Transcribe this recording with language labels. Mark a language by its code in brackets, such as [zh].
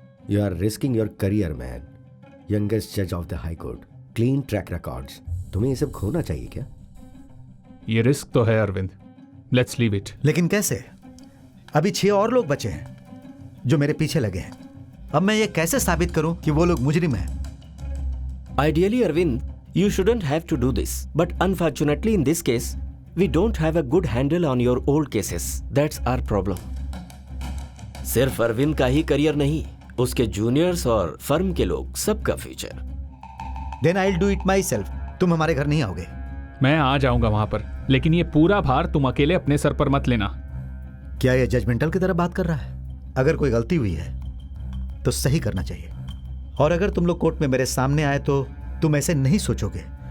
[en] You are risking your career man. Youngest जज of the high court, clean track records. [hi] तुम्हें ये सब खोना चाहिए क्या? ये रिस्क तो है अरविंद, [en] Let's leave it. [hi] लेकिन कैसे? अभी 6 और लोग बचे हैं जो मेरे पीछे लगे हैं। अब मैं ये कैसे साबित करूं कि वो लोग मुजरिम हैं? [en] Ideally, Arvind, you shouldn't have to do this. But unfortunately, in this case, we don't have a good handle on your old cases. That's our problem. [hi] सिर्फ अरविंद का ही करियर नहीं, उसके जूनियर्स और फर्म के लोग, सबका future. [en] Then I'll do it myself. [hi] तुम हमारे घर नहीं आओगे। मैं आ जाऊंगा वहां पर, लेकिन ये पूरा भार तुम अकेले अपने सर पर मत लेना। क्या ये जजमेंटल की तरह बात कर रहा है? अगर कोई गलती हुई है तो सही करना चाहिए, और अगर तुम लोग कोर्ट में मेरे सामने आए तो तुम ऐसे नहीं सोचोगे।